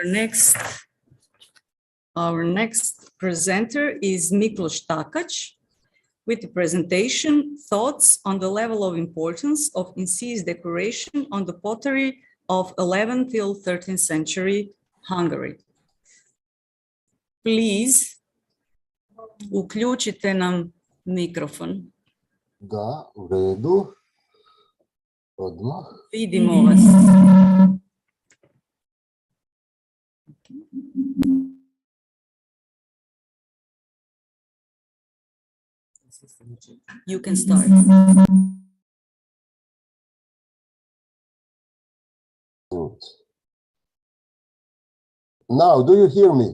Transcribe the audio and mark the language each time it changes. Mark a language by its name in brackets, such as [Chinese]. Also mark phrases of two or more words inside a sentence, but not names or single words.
[English] Our next presenter is Miklos Takac with the presentation, Thoughts on the Level of Importance of Incised Decoration on the Pottery of 11th till 13th century Hungary. Please, [Serbian] uključite nam mikrofon. Da, u redu. Odmah. Vidimo vas. [English] You can start. Now, do you hear me?